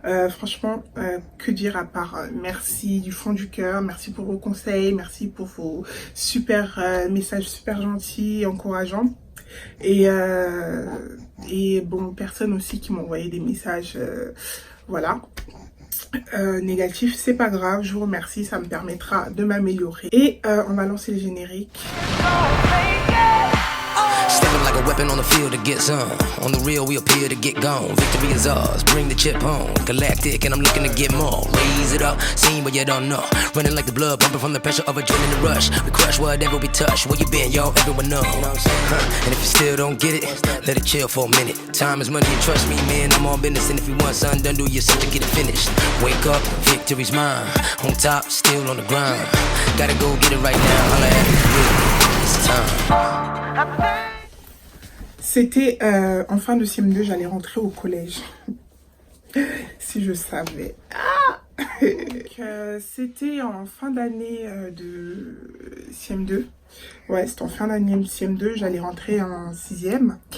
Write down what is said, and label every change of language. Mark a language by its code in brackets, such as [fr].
[fr] Franchement, que dire à part merci du fond du cœur, merci pour vos conseils, merci pour vos super messages super gentils et encourageants. Et, euh, et bon, personnes aussi qui m'ont envoyé des messages, voilà. Négatif, c'est pas grave, je vous remercie, ça me permettra de m'améliorer. Et on va lancer le générique. [en] Stepping like a weapon on the field to get some. On the real, we appear to get gone. Victory is ours, bring the chip home. Galactic, and I'm looking to get more. Raise it up, seen but you don't know. Running like the blood, pumping from the pressure of adrenaline rush. We crush whatever we touch. Where you been, yo? Everyone know. And if you still don't get it, let it chill for a minute. Time is money, and trust me, man, I'm on business. And if you want something done, do yourself to get it finished. Wake up, victory's mine. On top, still on the grind. Gotta go get it right now. Holla at me, it's time. [fr] C'était en fin de CM2, j'allais rentrer au collège. Si je savais. C'était en fin d'année de CM2. Ouais, c'était en fin d'année de CM2, j'allais rentrer en 6e.